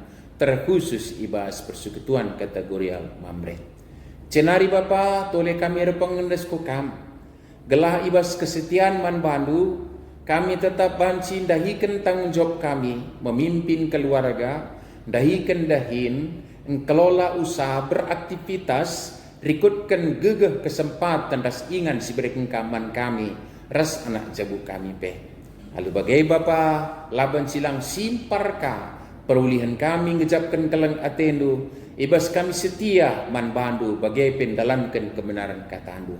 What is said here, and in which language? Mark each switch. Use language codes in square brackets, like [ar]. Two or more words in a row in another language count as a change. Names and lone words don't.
[btx] Terkhusus ibas persekutuan kategorial mamre. Cenari Bapa toleh kami repengendes ku kam. Gelah ibas kesetiaan man bandu. Kami tetap banci dahikan tanggung jawab kami memimpin keluarga, dahikan dahin, kelola usaha beraktivitas, rikutkan gegeh kesempatan das ingan si berikan kaman kami, ras anak jabu kami pe. Lalu bagai Bapa laban silang simparka perulihan kami ngejapkan keleng atendu, ibas kami setia man bandu bagai pendalankan kebenaran katandu.